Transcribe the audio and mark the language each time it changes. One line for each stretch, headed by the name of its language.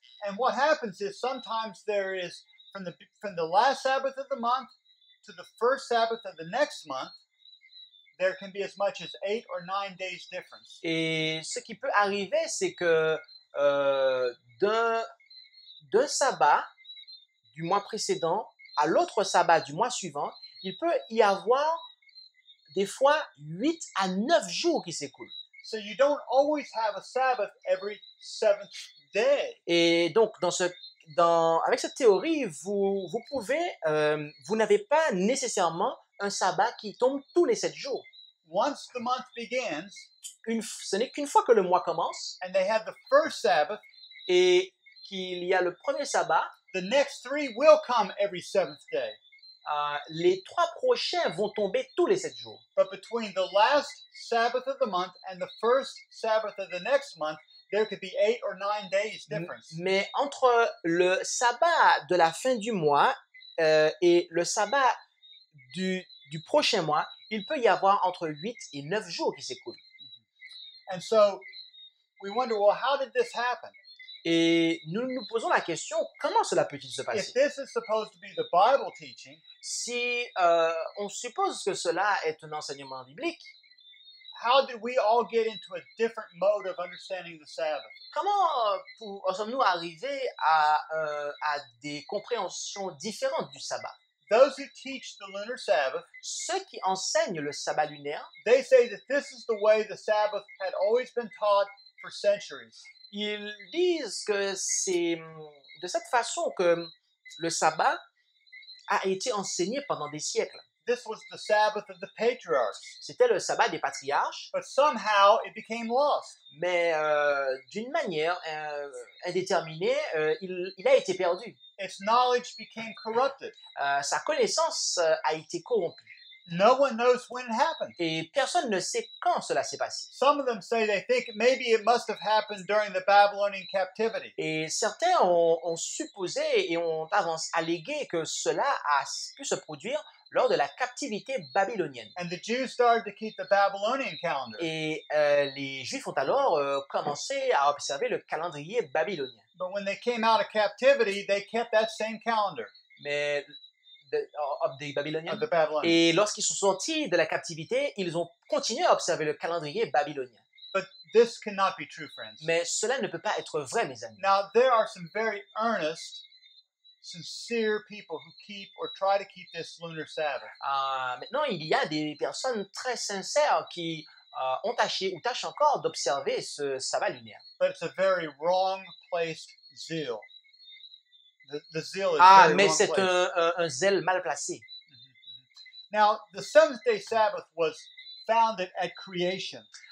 English: And what happens is sometimes there is from the last Sabbath of the month to the first Sabbath of the next month, there can be as much as 8 or 9 days difference.
French: Et ce qui peut arriver, c'est que d'un sabbat du mois précédent à l'autre sabbat du mois suivant, il peut y avoir des fois 8 à 9 jours qui s'écoulent.
English: So you don't always have a Sabbath every 7th day.
French: Et donc, avec cette théorie, vous n'avez pas nécessairement un sabbat qui tombe tous les 7 jours.
English: Once the month begins,
French: Ce n'est qu'une fois que le mois commence
English: and they have the first Sabbath,
French: et qu'il y a le premier sabbat,
English: the next 3 will come every 7th day.
French: Les 3 prochains vont tomber tous les 7 jours.
English: But between the last Sabbath of the month and the first Sabbath of the next month, there could be 8 or 9 days difference.
French: Mais entre le sabbat de la fin du mois et le sabbat du prochain mois, il peut y avoir entre 8 et 9 jours qui s'écoulent.
English: And so we wonder, well, how did this happen?
French: Et nous nous posons la question, comment cela peut-il se
English: If
French: passer?
English: this is supposed to be the Bible teaching,
French: Si on suppose que cela est un enseignement biblique,
English: how did we all get into a different mode of understanding the Sabbath?
French: comment sommes-nous arrivés à des compréhensions différentes du sabbat?
English: Those who teach the lunar Sabbath,
French: Ceux qui enseignent le sabbat lunaire,
English: they say that this is the way the Sabbath had always been taught for centuries.
French: ils disent que c'est de cette façon que le sabbat a été enseigné pendant des siècles.
English: This was the Sabbath of the patriarchs,
French: C'était le sabbat des patriarches,
English: but somehow it became lost.
French: mais d'une manière indéterminée, il a été perdu.
English: Its knowledge became corrupted.
French: Sa connaissance a été corrompue.
English: No one knows when it happened.
French: Et personne ne sait quand cela s'est passé.
English: Some of them say they think maybe it must have happened during the Babylonian captivity.
French: Et certains ont supposé et ont allégué que cela a pu se produire lors de la captivité babylonienne.
English: And the Jews started to keep the Babylonian calendar.
French: Et les Juifs ont alors commencé à observer le calendrier babylonien.
English: But when they came out of captivity, they kept that same calendar
French: Mais des Babyloniens.
English: of the Babylonians.
French: Et lorsqu'ils sont sortis de la captivité, ils ont continué à observer le calendrier babylonien.
English: But this cannot be true, friends.
French: Mais cela ne peut pas être vrai, mes amis.
English: Now, there are some very earnest, sincere people who keep or try to keep this lunar Sabbath.
French: Maintenant, il y a des personnes très sincères qui ont tâché ou tâchent encore d'observer ce sabbat lunaire.
English: But it's a very wrong placed zeal. The zeal is very
French: Mais
English: wrong
French: c'est
English: placed.
French: un zèle mal placé.
English: Now, the seventh-day Sabbath was founded at creation.